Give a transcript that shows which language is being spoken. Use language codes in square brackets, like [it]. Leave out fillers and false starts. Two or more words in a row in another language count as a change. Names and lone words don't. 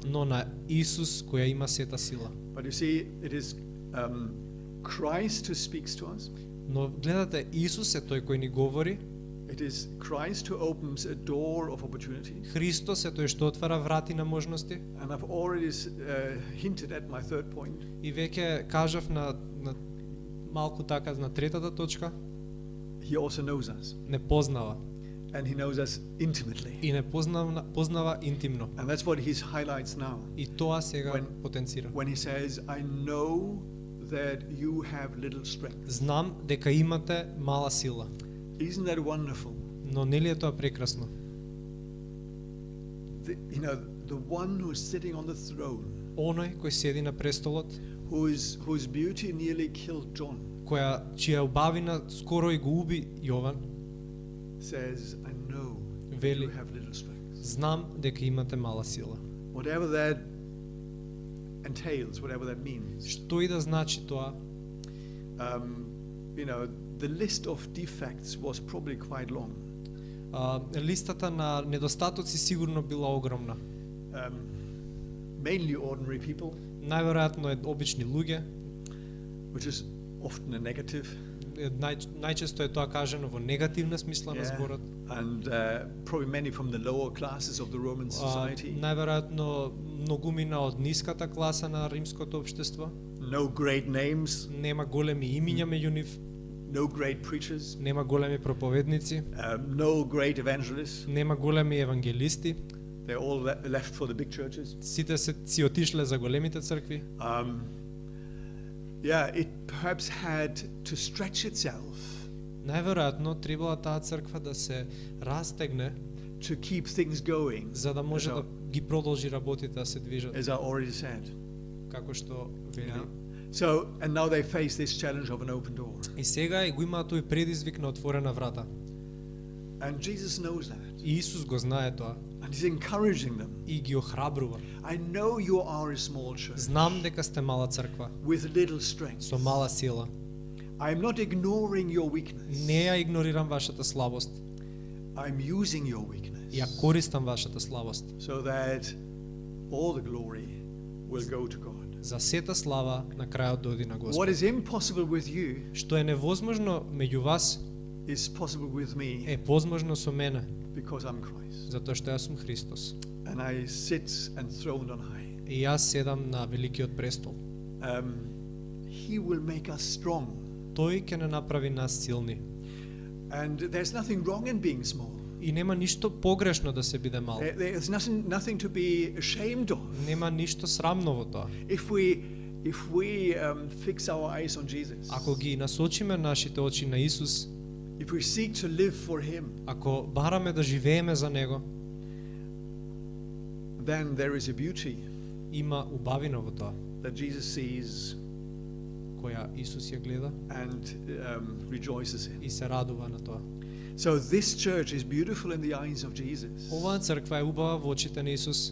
[mk] но на Исус која има сета сила. [en] But you see, it is Christ who speaks to us. [mk] Но гледате, Исус е тој кој ни говори, [en] It is Christ who opens a door of opportunity. [mk] Христос е тој што отвара врати на можности. [en] And I've already hinted at my third point. [mk] И веќе кажав на малку така на третата точка, [en] He also knows us, [mk] не познава [en] and He knows us intimately. [mk] и не познава интимно. [en] And that's what He highlights now. [mk] И тоа сега [en] When- [mk] потенцира. [en] When He says, I know that you have little strength. [mk] Знам дека имате мала сила. [en] Isn't that wonderful? [mk] Но нели е тоа прекрасно? [en] The one who's sitting on the throne, [mk] Оној кој седи на престолот, [en] whose beauty nearly killed John, [mk] чија убавина скоро и го уби Јован, [en] says, I know [mk] Вели, [en] you have little strength. [mk] знам дека имате мала сила. [en] Whatever that entails, whatever that means. [mk] Што и да значи тоа, [en] The list of defects was probably quite long. [mk] Листата на недостатоци сигурно била огромна. [en] Mainly ordinary people, [mk] Најверојатно е обични луѓе, [en] which is often a negative, [mk] најчесто е тоа кажано во негативна смисла на зборот. [en] and probably many from the lower classes of the Roman society. [mk] Најверојатно многумина од ниската класа на римското општество, [en] No great names, [mk] нема големи имиња меѓу нив, [en] no great preachers, [mk] нема големи проповедници, [en] no great evangelists. [mk] нема големи евангелисти, [en] They're all left for the big churches. [mk] сите се си отишле за големите цркви. [en] It perhaps had to stretch itself [mk] Најверојатно требала таа црква да се растегне [en] to keep things going, [mk] за да може да ги продолжи работите да се движат, [en] as I already said. [mk] како што вели. [en] So, and now they face this challenge of an open door. [mk] И сега и го имаат тој предизвик на отворена врата. [en] And Jesus knows that. [mk] И Исус го знае тоа [en] And He's encouraging them. [mk] и ги охрабрува. [en] I know you are a small church [mk] Знам дека сте мала црква [en] with little strength. [mk] со мала сила. [en] I'm not ignoring your weakness. [mk] Не ја игнорирам вашата слабост. [en] I'm using your weakness [mk] Ја користам вашата слабост [en] so that all the glory will go to God. [mk] за сета слава на крајот дојде на [en] What [mk] Господ. [en] is impossible with you [mk] Што е невозможно меѓу вас [en] is possible with me [mk] е возможно со мене, [en] because I'm Christ. [mk] затоа што јас сум Христос. [en] And I sit enthroned on high. [mk] И јас седам на великиот престол. [en] He will make us strong. [mk] Тој ќе не направи нас силни. [en] And there's nothing wrong in being small. [mk] И нема ништо погрешно да се биде мал. [en] There's nothing to be ashamed of. [mk] Нема ништо срамно во тоа. [en] If we fix our eyes on Jesus, [mk] Ако ги насочиме нашите очи на Исус, [en] if we seek to live for Him, [mk] ако бараме да живееме за Него, [en] then there is a beauty [mk] има убавина во тоа, [en] that Jesus sees [mk] која Исус ја гледа [en] and rejoices in. [mk] и се радува на тоа. [en] So this church is beautiful in the eyes of Jesus, [mk] Оваа црква е убава во очите на Исус,